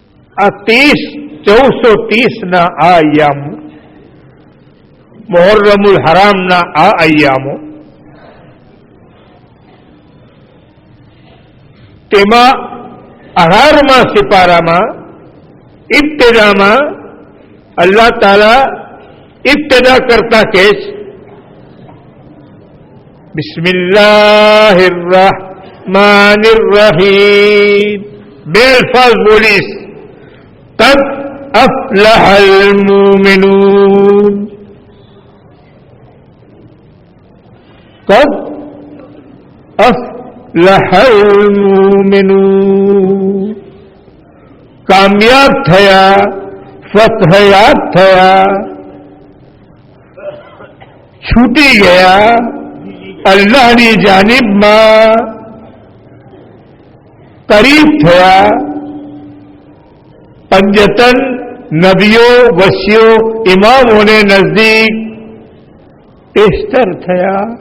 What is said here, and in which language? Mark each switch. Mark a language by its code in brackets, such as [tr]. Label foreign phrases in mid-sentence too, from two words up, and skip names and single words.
[gu] આ 1430 આ અય્યામો, મુહર્રમુલ હરામના આ અય્યામો, તેમાં 18મા સિપારામાં ઇબ્તિદામાં અલ્લાહ તાલા ઇબ્તિદા કરતા કહે છે, [ar] بسم الله الرحمن الرحيم. [gu] બેઅલ્ફાઝ બોલીશ, [ar] قد أفلح المؤمنون، قد أفلح المؤمنون. [gu] કામયાબ થયા, ફતહયાબ થયા, છૂટી ગયા અલ્લાહની જાનિબમાં, કરીબ થયા, પંજતન નબિયો વસિયો ઇમામો ને નજદીક પેશતર થયા।